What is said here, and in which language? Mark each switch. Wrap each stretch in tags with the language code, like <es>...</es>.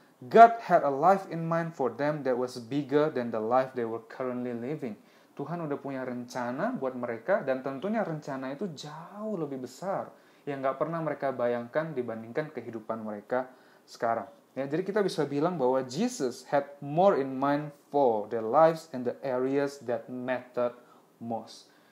<en>God had a life in mind for them that was bigger than the life they were currently living.</en> <id>Tuhan udah punya rencana buat mereka, dan tentunya rencana itu jauh lebih besar yang nggak pernah mereka bayangkan dibandingkan kehidupan mereka sekarang. Ya, jadi kita bisa bilang bahwa</id> <en>Jesus had more in mind for their lives and the areas that mattered most.</en>